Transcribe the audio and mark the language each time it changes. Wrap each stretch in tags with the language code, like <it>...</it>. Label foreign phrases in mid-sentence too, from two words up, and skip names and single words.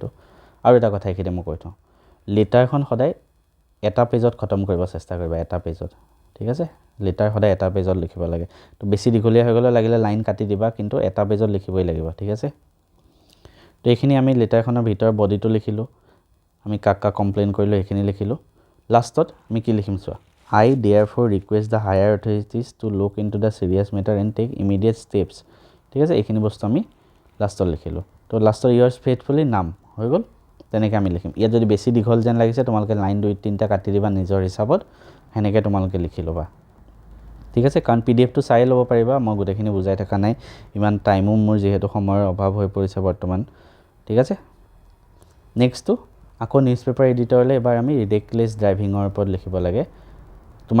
<as>আৰু এটা কথা এইখিনি মই কৈ থওঁ, লেটাৰখন সদায় এটা পেজত খতম কৰিব চেষ্টা কৰিবা, এটা পেজত, ঠিক আছে লেটাৰ সদায় এটা পেজত লিখিব লাগে তো বেছি দীঘলীয়া হৈ গ'লে লাগিলে লাইন কাটি দিবা কিন্তু এটা পেজত লিখিবই লাগিব ঠিক আছে তো এইখিনি আমি লেটাৰখনৰ ভিতৰ বডিটো লিখিলোঁ আমি কাক কমপ্লেইন কৰিলোঁ সেইখিনি লিখিলোঁ লাষ্টত আমি কি লিখিম চোৱা</as> <en>I therefore request the higher authorities to look into the serious matter and take immediate steps</en> <as>ঠিক আছে এইখিনি বস্তু আমি লাষ্টত লিখিলোঁ তো লাষ্টত</as> <en>yours faithfully</en> <as>নাম হৈ গ'ল তেনেকৈ আমি লিখিম ইয়াত যদি বেছি দীঘল যেন লাগিছে তোমালোকে লাইন 2-3টা কাটি দিবা নিজৰ হিচাপত সেনেকৈ তোমালোকে লিখি ল'বা ঠিক আছে কাৰণ পিডিএফটো চাই ল'ব পাৰিবা মই গোটেইখিনি বুজাই থকা নাই ইমান টাইমো মোৰ যিহেতু সময়ৰ অভাৱ হৈ পৰিছে বৰ্তমান ঠিক আছে নেক্সটটো আকৌ</as> <en>news paper</en> <as>এডিটৰলৈ এবাৰ আমি</as> <en>ridiculous driving</en> <as>ওপৰত লিখিব লাগে তোমাৰ</as>